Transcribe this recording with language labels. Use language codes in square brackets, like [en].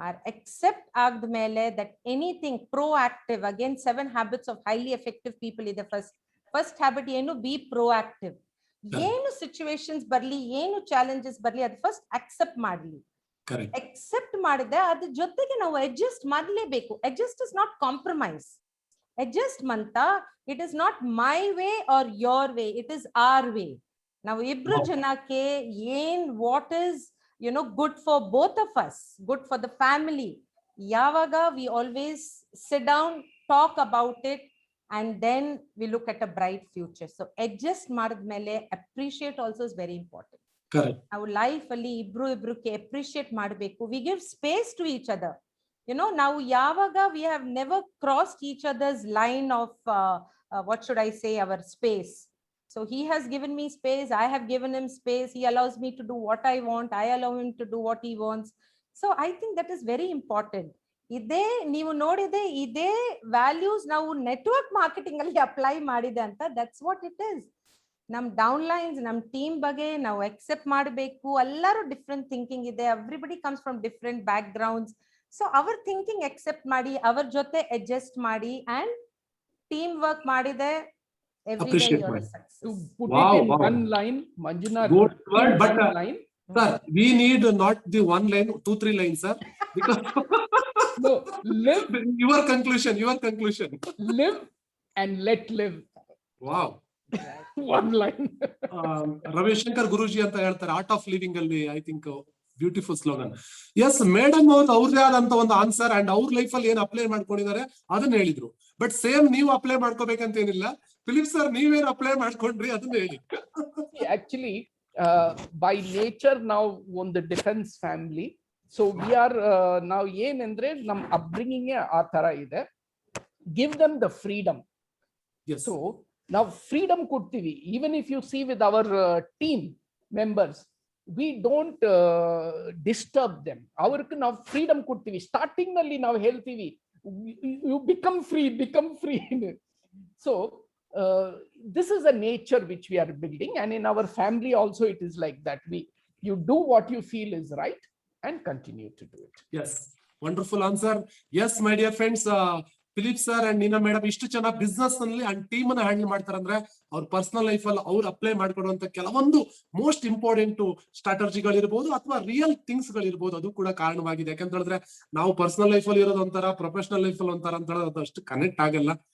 [en] accept ಆದ್ಮೇಲೆ that anything proactive, again 7 habits of highly effective people ಇದೆ. first habit ಏನು? be proactive. [kn] ಏನು situations ಬರ್ಲಿ, ಏನು ಚಾಲೆಂಜಸ್ ಬರ್ಲಿ, ಅದು ಫಸ್ಟ್ ಅಕ್ಸೆಪ್ಟ್ ಮಾಡ್ಲಿ. ಅಕ್ಸೆಪ್ಟ್ ಮಾಡಿದ್ರೆ ಅದ್ರ ಜೊತೆಗೆ ನಾವು ಅಡ್ಜಸ್ಟ್ ಮಾಡ್ಲೇಬೇಕು. [en] Adjust is not compromise. Adjustment it is not my way or your way, it is our way. [kn] ನಾವು ಇಬ್ರು ಜನಕ್ಕೆ ಏನ್ [en] What is good for both of us, good for the family. Yavaga we always sit down, talk about it, and then we look at a bright future. So adjust [kn] madmele [en] appreciate also is very important. Correct. [kn] Our life alli ibru ke appreciate madbeku. [en] We give space to each other. Now [kn] yavaga [en] we have never crossed each other's line of what should I say, our space. So he has given me space, I have given him space. He allows me to do what I want, I allow him to do what he wants. So I think that is very important. [kn] Ide neevu nodide, ide values ನಾವು network marketing ಅಲ್ಲಿ apply ಮಾಡಿದೆ ಅಂತ. [en] that's what it is. [kn] ನಮ್ down lines, ನಮ್ team ಬಗ್ಗೆ ನಾವು accept ಮಾಡಬೇಕು. ಎಲ್ಲರೂ ಡಿಫ್ರೆಂಟ್ ಥಿಂಕಿಂಗ್ ಇದೆ. [en] Everybody comes from different backgrounds. [kn] So our thinking accept ಮಾಡಿ, ಅವರ ಜೊತೆ ಅಡ್ಜಸ್ಟ್ ಮಾಡಿ ಅಂಡ್ ಟೀಮ್ ವರ್ಕ್ ಮಾಡಿದೆ. [en] Appreciate to put it in one line, Manjunath, good word, but one line. Sir, we need not the one line, 2-3 lines, sir, because no, live, your conclusion live and let live. Wow. One line. [kn] Ravi Shankar Guruji anta ಹೇಳ್ತಾರೆ, art of living ಅಲ್ಲಿ. [en] I think beautiful slogan. [kn] S, madam ಅವರು ಅವ್ರದೇ ಆದಂತ ಒಂದು answer and ಅವ್ರ life ಅಲ್ಲಿ ಏನ್ apply ಮಾಡ್ಕೊಂಡಿದ್ದಾರೆ ಅದನ್ನ ಹೇಳಿದ್ರು. ಬಟ್ ಸೇಮ್ ನೀವು ಅಪ್ಲೈ ಮಾಡ್ಕೋಬೇಕಂತ ಏನಿಲ್ಲ. ಫಿಲಿಪ್ ಸರ್, ನೀವೇನು ಅಪ್ಲೈ ಮಾಡ್ಕೊಂಡ್ರಿ ಅದನ್ನ ಹೇಳಿ. Actually, ಬೈ ನೇಚರ್ ನಾವು ಒಂದು defence family. [en] so we are [kn] ನಾವು ಏನಂದ್ರೆ ನಮ್ ಅಪ್ಬ್ರಿಂಗಿಂಗ್ ಆ ತರ ಇದೆ. [en] Give them the freedom. Yes. [kn] So ನಾವು ಫ್ರೀಡಮ್ ಕೊಡ್ತೀವಿ. [en] Even if you see with our team members, we don't disturb them. [kn] ಅವ್ರಿಗೆ ನಾವು ಫ್ರೀಡಮ್ ಕೊಡ್ತೀವಿ. ಸ್ಟಾರ್ಟಿಂಗ್ ನಲ್ಲಿ ನಾವು ಹೇಳ್ತೀವಿ [en] You become free. So this is a nature which we are building, and in our family also it is like that. You do what you feel is right and continue to do it. Yes, wonderful answer. Yes, my dear friends, [kn] Philip sir and Neena madam ಇಷ್ಟು ಚೆನ್ನಾಗಿ business ನಲ್ಲಿ and team ಅನ್ನ handle ಮಾಡ್ತಾರಂದ್ರೆ ಅವ್ರ personal life ಅಲ್ಲಿ ಅವ್ರು apply ಮಾಡ್ಕೊಡುವಂತ ಕೆಲವೊಂದು most important ಸ್ಟ್ರಾಟಜಿಗಳಿರ್ಬೋದು ಅಥವಾ ರಿಯಲ್ ಥಿಂಗ್ಸ್ ಗಳಿರ್ಬೋದು, ಅದು ಕೂಡ ಕಾರಣವಾಗಿದೆ. ಯಾಕಂತ ಹೇಳಿದ್ರೆ ನಾವು ಪರ್ಸನಲ್ ಲೈಫ್ ಅಲ್ಲಿ ಇರೋದು ಒಂಥರ, ಪ್ರೊಫೆಷನಲ್ ಲೈಫ್ ಅಲ್ಲಿ ಒಂಥರ ಅಂತ ಹೇಳಿದ್ರೆ ಅದು ಅಷ್ಟು ಕನೆಕ್ಟ್ ಆಗಲ್ಲ.